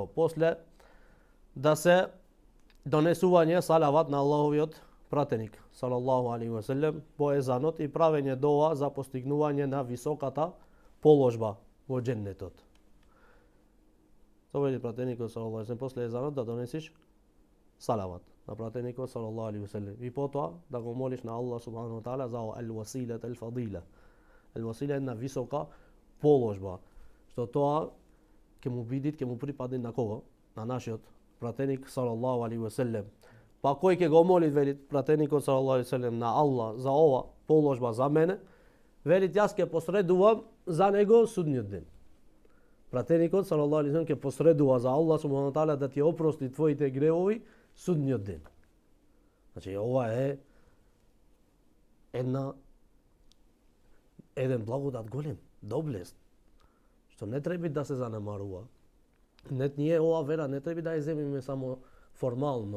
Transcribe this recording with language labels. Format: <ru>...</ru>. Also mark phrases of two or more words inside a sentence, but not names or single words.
<mk>После да се донесување салават на Аллаховиот пратеник</mk> <ar>صلى الله عليه وسلم</ar> <mk>по езанот и правење дова за постигнување на високата положба во дженнетот. Тоа вели пратеникот</mk> <ar>صلى الله عليه وسلم</ar> <mk>после езанот да донесиш салават на пратеникот</mk> <ar>صلى الله عليه وسلم</ar> <mk>и потоа да го молиш на Аллах</mk> <ar>سبحانه وتعالى</ar> <mk>за</mk> <ar>الوسيلة الفاضلة.</ar> <mk>Ал-васила е на висока положба, што тоа ќе му бидит, ќе му припадне на кого? На нашиот пратеник</mk> <ar>صلى الله عليه وسلم.</ar> <mk>Па кој ќе го моли, велит пратеникот</mk> <ar>صلى الله عليه وسلم,</ar> <mk>на Аллах за ова положба за мене, велит јас ќе посредувам за него судниот ден. Пратеникот</mk> <ar>صلى الله عليه وسلم</ar> <mk>ќе посредува за Аллах</mk> <ar>سبحانه وتعالى</ar> <mk>да ти опрости твоите гревови судниот ден. Значи ова е еден благодат голем, доблест, што не треба да се занемарува. Ние ова вера не треба да ја земиме само формално.</mk>